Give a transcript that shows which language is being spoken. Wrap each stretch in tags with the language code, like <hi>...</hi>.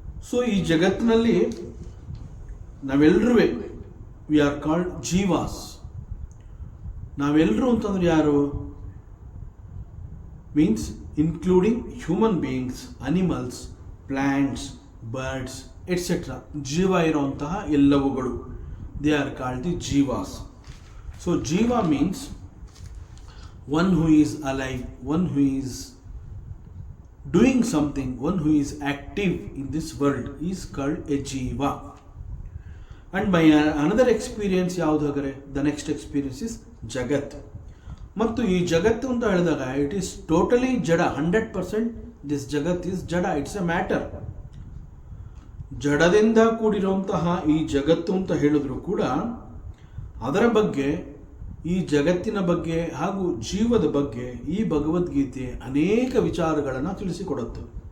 <kn>So ಈ ಜಗತ್ತಿನಲ್ಲಿ ನಾವೆಲ್ಲರೂ</kn> <en>We are called jivas.</en> <kn>ನಾವೆಲ್ಲರೂ ಅಂತಂದ್ರೆ ಯಾರು?</kn> <en>Means including human beings, animals, plants, birds etcetera.</en> <kn>ಜೀವ ಇರುವಂತಹ ಎಲ್ಲವುಗಳು,</kn> <en>They are called the jivas. So jiva means one who is alive, one who is doing something, one who is active in this world is called a jiva. And by another experience</en> <kn>ಯಾವುದು ಹಾಗಾದ್ರೆ?</kn> <en>The next experience is jagat.</en> <kn>ಮತ್ತು ಈ ಜಗತ್ತು ಅಂತ ಹೇಳಿದಾಗ</kn> <en>It is totally jada. 100% this jagat is jada, it's a matter.</en> <kn>ಜಡದಿಂದ ಕೂಡಿರುವಂತಹ ಈ ಜಗತ್ತು ಅಂತ ಹೇಳಿದ್ರು ಕೂಡ ಅದರ ಬಗ್ಗೆ, ಈ ಜಗತ್ತಿನ ಬಗ್ಗೆ ಹಾಗೂ ಜೀವದ ಬಗ್ಗೆ ಈ ಭಗವದ್ಗೀತೆ ಅನೇಕ ವಿಚಾರಗಳನ್ನು ತಿಳಿಸಿಕೊಡುತ್ತೆ.</kn>